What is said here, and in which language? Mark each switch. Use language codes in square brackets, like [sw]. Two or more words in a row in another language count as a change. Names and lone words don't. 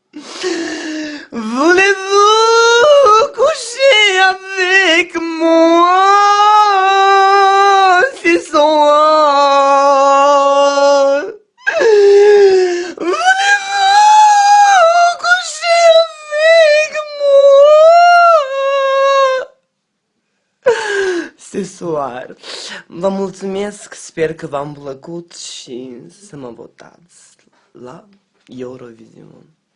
[fr] Voulez-vous coucher avec moi ce soir? Voulez-vous coucher avec moi ce soir? [ro] Vă mulțumesc, sper că v-am plăcut și să mă votați la Eurovision.